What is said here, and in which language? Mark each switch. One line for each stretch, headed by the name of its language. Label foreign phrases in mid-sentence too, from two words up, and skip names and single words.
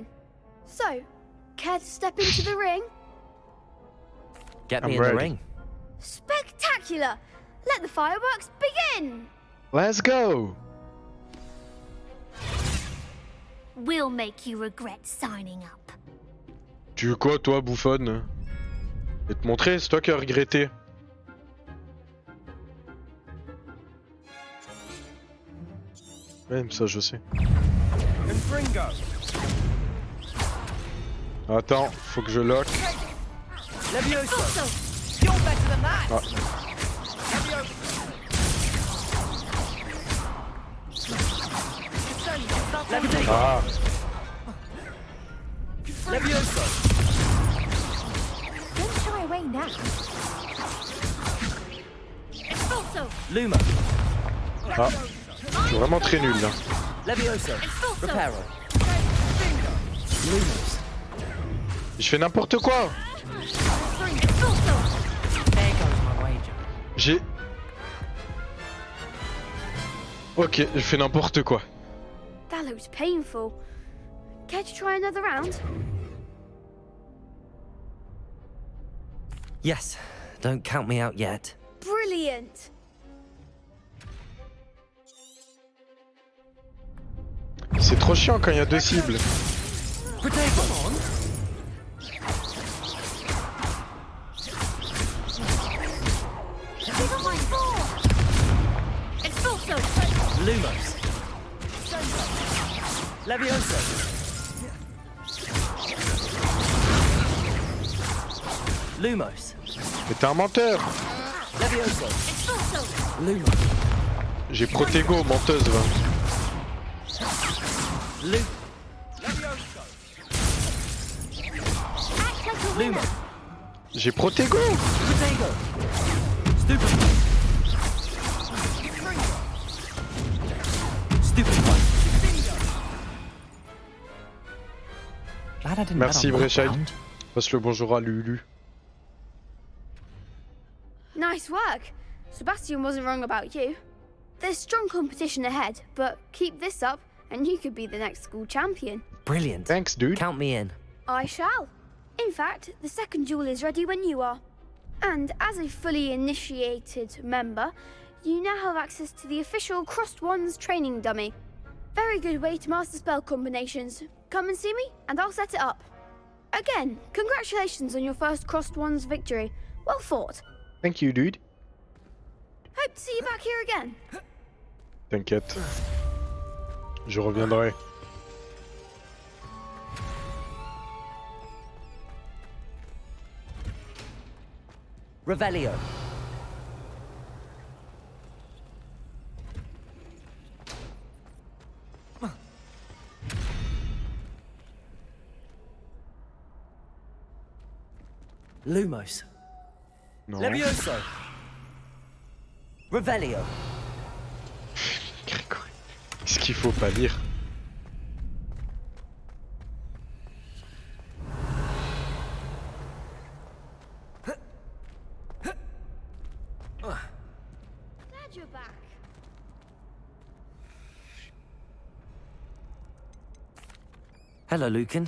English: So, care to step into the ring? Get I'm me in ready. the ring. Spectacular! Spectacular! Let the fireworks begin! Let's go! We'll make you regret signing up.
French: Tu veux quoi, toi, bouffonne? Je vais te montrer, c'est toi qui as regretté. Même ça, je sais. Attends, faut que je lock. Ah. Ah.
English: Don't shy away now. Luma. Ah.
French: Je suis vraiment très nul là. Levioso. Reparo. Lumos. Je fais n'importe quoi. J'ai... Ok, je fais n'importe quoi.
English: That looks painful. Care to try another round? Yes. Don't count me out yet. Brilliant!
French: C'est trop chiant quand il y a deux cibles. Lumos. Levioso. Lumos. Mais t'es un menteur. Levioso. Lumos. J'ai Protego, menteuse va. Luma. J'ai Protego.
English: Protego. Stupid. Stupid one. Glad I didn't
French: Merci
English: bet on that Bréchaï. round.
French: Passe le bonjour à Lulu.
English: Nice work. Sebastian wasn't wrong about you. There's strong competition ahead, but keep this up and you could be the next school champion. Brilliant. Thanks, dude. Count me in. I shall. In fact, the second duel is ready when you are. And as a fully initiated member, you now have access to the official Crossed Wands training dummy. Very good way to master spell combinations. Come and see me, and I'll set it up. Again, congratulations on your first Crossed Wands victory. Well fought. Thank you, dude. Hope to see you back here again.
French: T'inquiète. Je reviendrai. Revelio. Lumos. Non. Levioso. Revelio. Grégory. Qu'est-ce qu'il faut pas lire?
English: Glad you're back. Hello, Lucan.